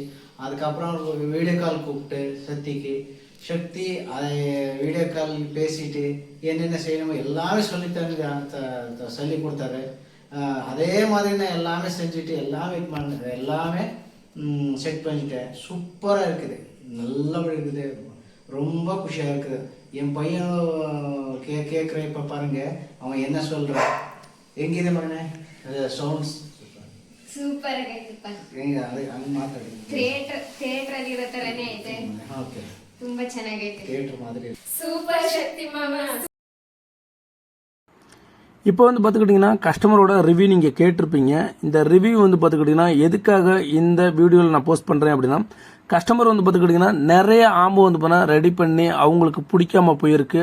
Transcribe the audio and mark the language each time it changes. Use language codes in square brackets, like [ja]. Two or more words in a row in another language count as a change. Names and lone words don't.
[ta] அதுக்கப்புறம் வீடியோ கால் கூப்பிட்டு சக்தி அதை வீடியோ கால் பேசிட்டு என்னென்ன செய்யணுமோ எல்லாமே சொல்லி கொடுத்தாரு. அதே மாதிரி நான் எல்லாமே செஞ்சுட்டு எல்லாமே செட் பண்ணிட்டேன். சூப்பராக இருக்குது, நல்லபடி இருக்குது, ரொம்ப குஷியாக இருக்குது. என் பையன் கேட்குற இப்போ பாருங்க அவன் என்ன சொல்கிறான். [kn] ಹೆಂಗಿದೆ ಮಗನೇ ಸೌಂಡ್ಸ್? ಸೂಪರ್ ಆಗೈತಪ್ಪ. ಅದು ಹಂಗೆ ಮಾತಾಡಿ. ಥಿಯೇಟರ್ ಅಲ್ಲಿ ಇರೋ ತರನೇ ಐತೆ. ಓಕೆ, ತುಂಬಾ ಚೆನ್ನಾಗೈತೆ. [ta] ಥಿಯೇಟರ್ மாதிரி சூப்பர் சக்தி மாமா. இப்போ வந்து பார்த்துக்கிட்டிங்கன்னா கஸ்டமரோட ரிவ்யூ நீங்கள் கேட்டிருப்பீங்க. இந்த ரிவ்யூ வந்து பார்த்துக்கிட்டிங்கன்னா எதுக்காக இந்த வீடியோவில் நான் போஸ்ட் பண்ணுறேன் அப்படின்னா, கஸ்டமர் வந்து பார்த்துக்கிட்டிங்கன்னா நிறைய ஆம்பு வந்து பண்ணால் ரெடி பண்ணி அவங்களுக்கு பிடிக்காம போயிருக்கு.